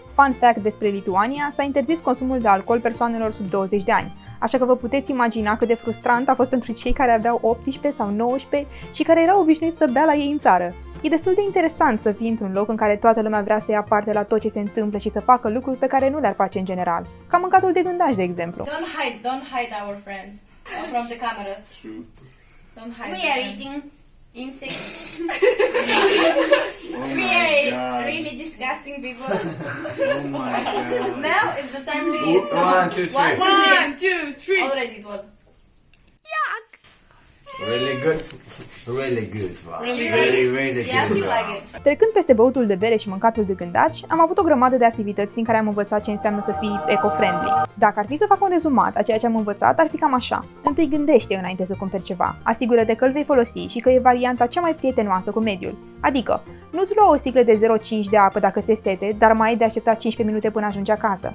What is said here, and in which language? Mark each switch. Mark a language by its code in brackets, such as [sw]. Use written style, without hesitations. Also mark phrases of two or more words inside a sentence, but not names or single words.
[en] Fun fact [ro] despre Lituania, s-a interzis consumul de alcool persoanelor sub 20 de ani, așa că vă puteți imagina cât de frustrant a fost pentru cei care aveau 18 sau 19 și care erau obișnuiți să bea la ei în țară. E destul de interesant să fii într-un loc în care toată lumea vrea să ia parte la tot ce se întâmplă și să facă lucruri pe care nu le-ar face în general, ca mâncatul de gândaci, de exemplu. [en] Don't hide our friends from the cameras. Don't hide. We are eating insects. We are really disgusting people. Oh my god. Now is the time to eat. One, two, three. Already it was. Really good. Really good. Wow. Really good. Yes, you like it. [ro] Trecând peste băutul de bere și mâncatul de gândaci, am avut o grămadă de activități din care am învățat ce înseamnă să fii eco-friendly. Dacă ar fi să fac un rezumat a ceea ce am învățat, ar fi cam așa. Întâi gândește înainte să cumperi ceva. Asigură-te că îl vei folosi și că e varianta cea mai prietenoasă cu mediul. Adică, nu-ți lua o sticlă de 0,5 de apă dacă ți-e sete, dar mai ai de așteptat 15 minute până ajungi acasă.